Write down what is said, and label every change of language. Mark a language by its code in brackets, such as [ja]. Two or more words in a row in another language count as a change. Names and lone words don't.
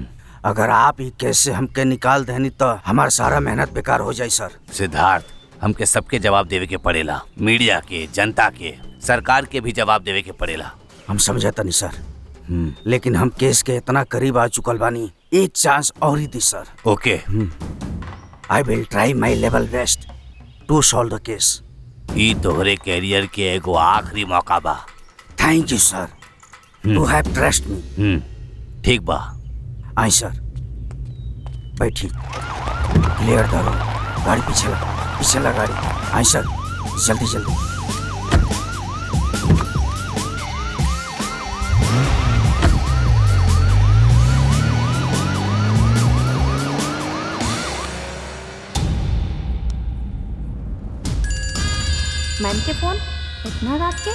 [bho] अगर आप ही केस से हमके निकाल देनी तो हमारा सारा मेहनत बेकार हो जाए सर। सिद्धार्थ हमके सबके जवाब देवे के पड़ेला, मीडिया के, जनता के, सरकार के भी जवाब देवे के पड़ेला। हम समझता नहीं सर, लेकिन हम केस के इतना करीब आ चुकल बानी, एक चांस और ही दी सर। ओके [en] I will try my level best to solve the case. [bho] ई तोहरे कैरियर के एगो आखिरी मौका बा। [en] thank you sir, you have trust me. [bho] ठीक बा, [en] aye sir. [bho] बैठी, क्लियर करो, गाड़ी पीछे ला गाड़ी। [en] aye sir, [bho] जल्दी जल्दी। मैम के फोन इतना रात के?